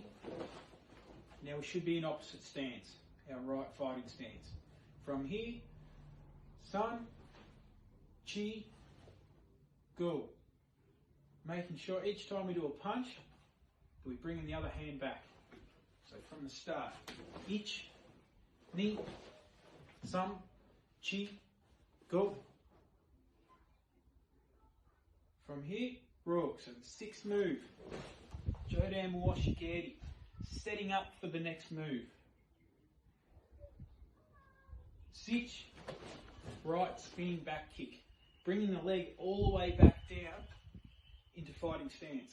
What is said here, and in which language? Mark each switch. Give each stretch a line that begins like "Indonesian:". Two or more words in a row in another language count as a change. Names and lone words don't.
English: Now we should be in opposite stance, our right fighting stance. From here,
Japanese: sun, chi, go.
English: Making sure each time we do a punch, we bring in the other hand back. So from the start, ich,
Japanese: ni, sam, chi, go.
English: From here, rook. So the sixth move,
Japanese: Jodan Washigeri,
English: setting up for the next move. Sich, right spinning back kick, bringing the leg all the way back down into fighting stance.